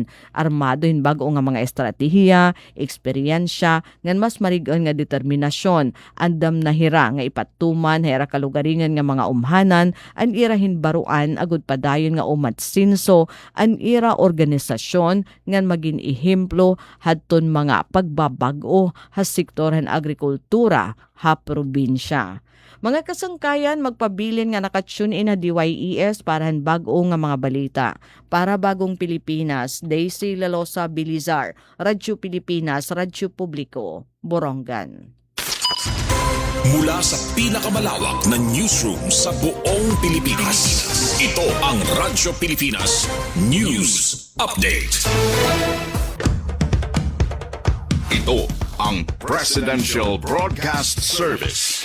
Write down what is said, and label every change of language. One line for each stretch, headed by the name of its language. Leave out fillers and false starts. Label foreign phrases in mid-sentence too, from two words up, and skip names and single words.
Waray: armado hin bag-o nga mga estratehiya, eksperyensya ngan mas marigon nga determinasyon andam na hira nga ipatuman hera kalugaringan nga mga umhanan an ira hinbaruan agud padayon nga umatsinso an ira organisasyon ngan magin ehemplo hadton mga pagbabag-o ha sektor han agrikultura ha probinsya. Mga kasangkayan, magpabilin nga nakatune in na DYES para han bag-o nga mga balita. Para Bagong Pilipinas, Daisy Lalosa Bilizar, Radyo Pilipinas, Radyo Publiko, Borongan.
Filipino: Mula sa pinakamalawak na newsroom sa buong Pilipinas, ito ang Radyo Pilipinas News Update. Ito ang Presidential Broadcast Service